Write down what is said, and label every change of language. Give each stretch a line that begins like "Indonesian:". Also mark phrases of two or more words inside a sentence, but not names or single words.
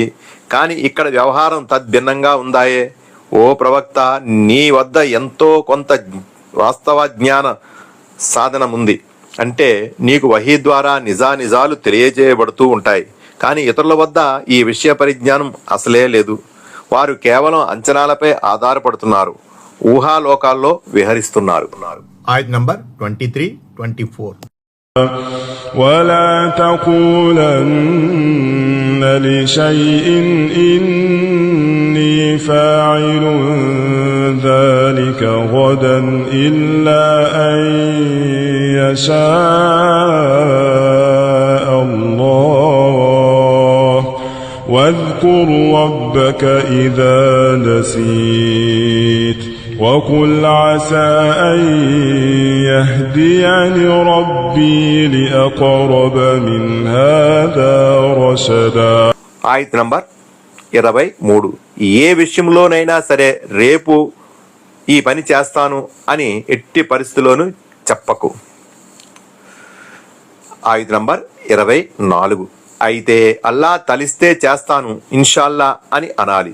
Telugu: కానీ ఇక్కడ వ్యవహారం తద్భిన్నంగా ఉందాయే. ఓ ప్రవక్త, నీ వద్ద ఎంతో కొంత వాస్తవ జ్ఞాన సాధనముంది. అంటే నీకు వహీ ద్వారా నిజాలు తెలియజేయబడుతూ ఉంటాయి. కానీ ఇతరుల వద్ద ఈ విషయ పరిజ్ఞానం అసలే లేదు. వారు కేవలం అంచనాలపై ఆధారపడుతున్నారు, ఊహాలోకాల్లో విహరిస్తున్నారు. ఆయత్ నంబర్ 23-24.
Arabic: ولا تقولن لشيء إني فاعل ذلك غدا إلا أن يشاء الله واذكر ربك إذا نسيت وقل عسى أن يهديني ربي لأقرب من هذا رشدا.
Telugu: ఆయత్ నంబర్ 23. ఏ విషయంలోనైనా సరే రేపు ఈ పని చేస్తాను అని ఎట్టి పరిస్థితుల్లోనూ చెప్పకు. ఆయత్ నంబర్ 24. అయితే అల్లా తలిస్తే చేస్తాను ఇన్షాల్లా అని అనాలి.